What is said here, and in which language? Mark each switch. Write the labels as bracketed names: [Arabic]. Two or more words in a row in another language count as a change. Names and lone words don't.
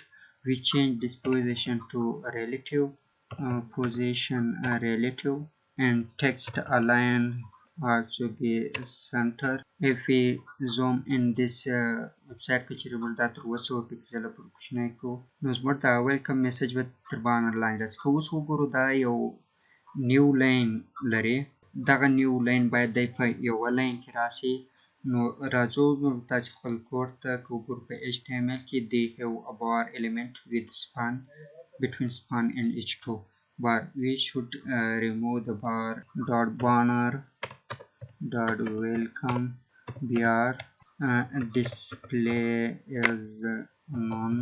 [English] We change this position to relative position relative and text align also be center. If we zoom in this website picture [Pashto] دا تر 200 پکسله پر کوچنی کو نو زموږ دا [English] welcome message [Pashto] به تر بانر لاندې راځي. که اوس وګورو دا یو [English] new line [Pashto] لري، دغه [English] new line [Pashto] باید دی په یوه لاین کې راسي. نو راځو تاسې خپل کوډ ته که وګورو په HTML کې [English] they have a bar element with span between span and h2 bar. We should remove the bar dot banner dot welcome br display is none.